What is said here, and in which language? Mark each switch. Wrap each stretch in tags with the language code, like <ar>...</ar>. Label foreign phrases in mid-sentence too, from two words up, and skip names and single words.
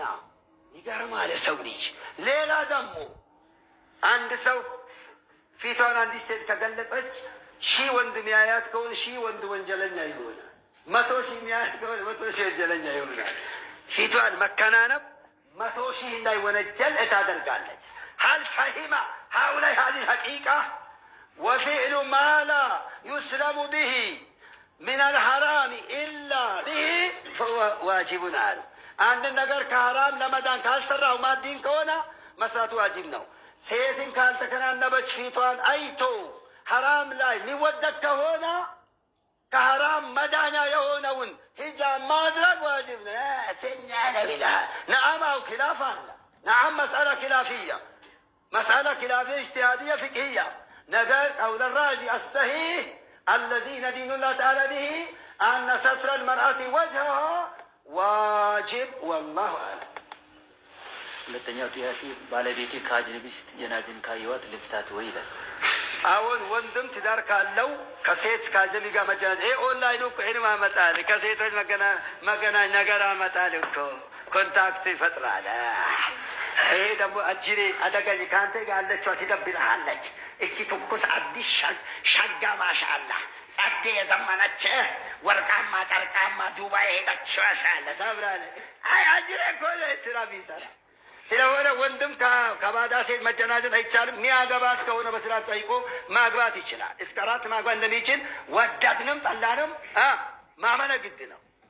<am>ይገርማል ሰው ልጅ። ሌላ ደግሞ አንድ ሰው ፊቷን አንዲት ሴት ከገለጸች 1000 ወንድ ሚያያት ከሆነ 1000 ወንድ ወንጀለኛ ይሆናል። 100,000 ሚያያት ከሆነ 100,000 ወንጀለኛ ይሆናል። ፊቷን መከናነብ 100,000 እንዳይወነጀል ታደርጋለች።</am> <ar>هل فهم هؤلاء هذه الحقيقة؟ وفعل ما لا يسلم به من الحرام إلا به فهو واجب አሉ።</ar> <am>አንድ ነገር ከሐራም ለመዳን ካልሰራው ማዲን ከሆነ መስራቱ ዋጅብ ነው። ሴትን ካልተከናነበች ፊቷን አይቶ ሐራም ላይ ሊወደቅ ከሆነ ከሐራም መዳኛ የሆነውን ሂጃብ ማድረግ ዋጅብ ነው። ሰኛ ነው ይላል።</am> <ar>نعم أو خلاف</ar> <am>አለ።</am> <ar>نعم مسألة خلافية مسألة خلافية اجتهادية فقهية. نقول قول الراجي الصحيح الذي ندين الله تعالى به أن ستر المرأة وجهها واجب والله أعلم.</ar> <am>ሁለተኛው ጥያቄ ባለቤቴ ከአጅነቢ ስትጀናጅን ካየዋት ልፍታት ወይ ይላል። አሁን ወንድም ትዳር ካለው ከሴት ከአጅነቢ ጋር መጀናጀን ይሄ ኦንላይን እኮ ይሄን ማመጣል ከሴቶች መገናኝ ነገር አመጣል እኮ ኮንታክት ይፈጥራል። ይሄ ደግሞ አጅሬ አደገኝ ከአንተ ጋር ያለችዋ ትደብርሃለች። እቺ ትኩስ አዲስ ሸጋ ማሻአላ ጸዴ የዘመነች ወርቃማ ጨርቃማ ዱባይ ሄደች ማሻአላ ተብራለ። አይ አጅሬ እኮ ስራ ቢሰራ ስለሆነ ወንድም ከባዳ ሴት መጀናጀን አይቻልም። ሚያገባት ከሆነ በስራ ጠይቆ ማግባት ይችላል። እስከ 4 ማግባት እንደሚችል ወዳድንም ጠላንም ማመነ ግድ ነው።</am>